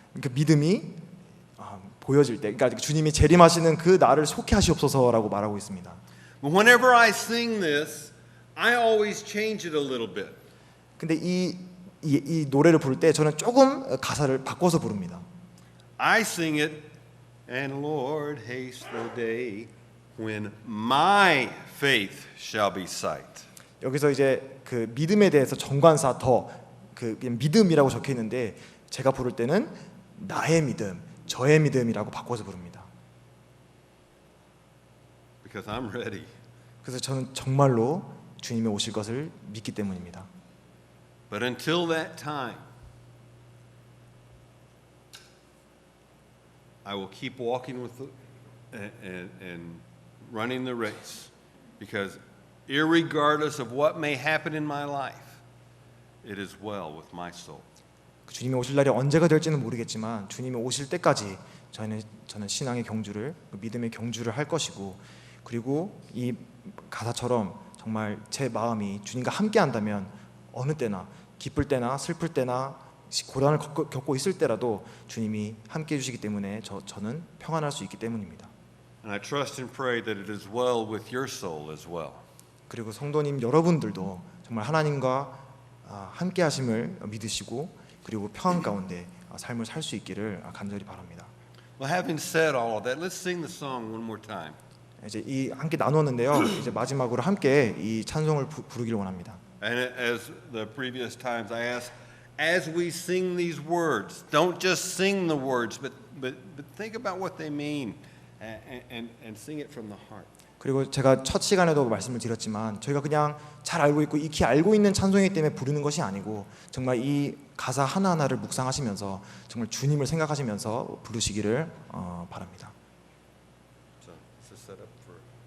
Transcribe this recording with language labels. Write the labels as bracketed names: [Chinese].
[Korean] 그 믿음이 보여질 때, 그러니까 주님이 재림하시는 그 날을 속히 하시옵소서라고 말하고 있습니다. [English] But whenever I sing this, I always change it a little bit. [Korean] 근데 이 노래를 부를 때 저는 조금 가사를 바꿔서 부릅니다. [English] I sing it, and Lord, haste the day when my faith shall be sight. [Korean] 여기서 이제 그 믿음에 대해서 정관사 그 믿음이라고 적혀 있는데 제가 부를 때는 나의 믿음, 저의 믿음이라고 바꿔서 부릅니다. [English] Because I'm ready. [Korean] 그래서 저는 정말로 주님이 오실 것을 믿기 때문입니다. [English] But until that time, I will keep walking with and running the race, because irregardless of what may happen in my life, it is well with my soul. [Korean] 주님이 오실 날이 언제가 될지는 모르겠지만 주님이 오실 때까지 저는 신앙의 경주를, 믿음의 경주를 할 것이고, 그리고 이 가사처럼 정말 제 마음이 주님과 함께 한다면 어느 때나 기쁠 때나 슬플 때나 고난을 겪고 있을 때라도 주님이 함께 해주시기 때문에 저는 평안할 수 있기 때문입니다. [English] And I trust and pray that it is well with your soul as well. [Korean] 그리고 성도님 여러분들도 정말 하나님과 함께 하심을 믿으시고 그리고 평안 가운데 삶을 살 수 있기를 간절히 바랍니다. [English] Well, having said all of that, let's sing the song one more time. [Korean] 이제 이 함께 나누었는데요. 이제 마지막으로 함께 이 찬송을 부르기를 원합니다. [English] And as the previous times I ask, as we sing these words, don't just sing the words, but think about what they mean and sing it from the heart. [Korean] 그리고 제가 첫 시간에도 말씀을 드렸지만 저희가 그냥 잘 알고 있고 익히 알고 있는 찬송이기 때문에 부르는 것이 아니고 정말 이 가사 하나하나를 묵상하시면서 정말 주님을 생각하시면서 부르시기를 바랍니다. [English] So set up for